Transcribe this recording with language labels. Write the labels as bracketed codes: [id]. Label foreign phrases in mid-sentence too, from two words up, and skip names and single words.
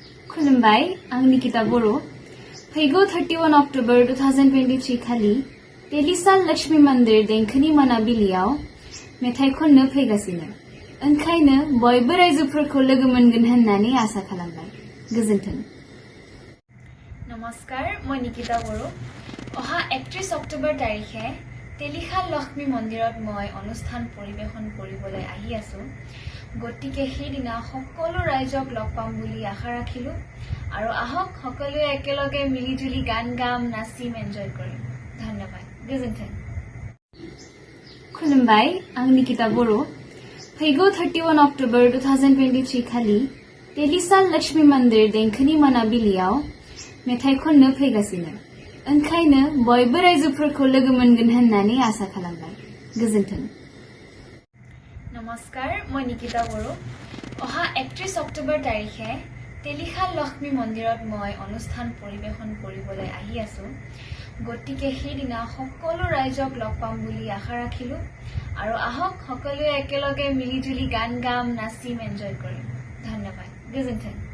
[brx] खुलुमबाय आं निकिता बर' फैगौ 31 अक्ट'बर 2023 खालि तेलिसाल लक्ष्मी मन्दिर देंखोनि मोनाबिलियाव मेथाइ खननो फैगासिनो ओंखायनो बयबो रायजोफोरखौ लोगो मोनगोन होननानै आसा खालामबाय गोजोन्थों। [as] नमस्कार মই निकिता बर' অহা 31 অক্টোবৰ তাৰিখে তেলিখাল লক্ষ্মী মন্দিৰত মই অনুষ্ঠান পৰিবেশন কৰিবলৈ আহি আছো গতিকে সেইদিনা সকলো ৰাইজক লগ পাম বুলি আশা ৰাখিলো আৰু আহক সকলোৱে একেলগে মিলিজুলি গান গাম নাচিম এনজয় কৰিম ধন্যবাদ गोजोन्थों। [brx] खुलुमबाय आं निकिता बर' फैगौ 31 अक्ट'बर 2023 खालि तेलिसाल लक्ष्मी मन्दिर देंखोनि मोनाबिलियाव मेथाइ खननो फैगासिनो ओंखायनो बयबो रायजोफोरखौ लोगो मोनगोन होननानै आसा खालामबाय गोजोन्थों। [as] नमस्कार মই निकिता बर' অহা 31 অক্টোবৰ তাৰিখে তেলিখাল লক্ষ্মী মন্দিৰত মই অনুষ্ঠান পৰিবেশন কৰিবলৈ আহি আছো গতিকে সেইদিনা সকলো ৰাইজক লগ পাম বুলি আশা ৰাখিলো আৰু আহক সকলোৱে একেলগে মিলিজুলি গান গাম নাচিম এনজয় কৰিম ধন্যবাদ गोजोन्थों।